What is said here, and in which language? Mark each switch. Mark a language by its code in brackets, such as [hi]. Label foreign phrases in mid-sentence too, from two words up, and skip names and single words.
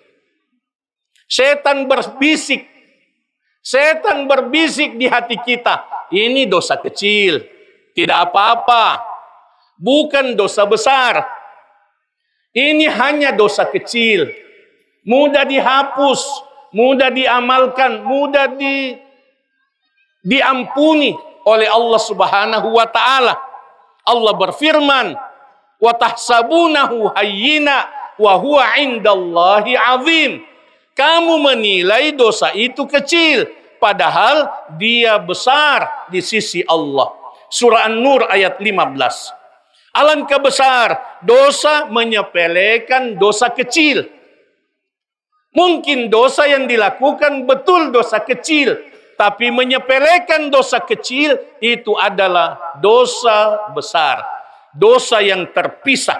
[id] Setan berbisik di hati kita, ini dosa kecil, tidak apa-apa, bukan dosa besar. Ini hanya dosa kecil, mudah dihapus, mudah diamalkan, mudah diampuni oleh Allah [ar] Subhanahu wa taala. [id] Allah berfirman, [ar] "Wa tahsabunahu hayyina wa huwa 'indallahi 'azim." [id] Kamu menilai dosa itu kecil, padahal dia besar di sisi Allah. Surah An-Nur ayat 15. Alangkah besar dosa menyepelekan dosa kecil. Mungkin dosa yang dilakukan betul dosa kecil, tapi menyepelekan dosa kecil itu adalah dosa besar, dosa yang terpisah.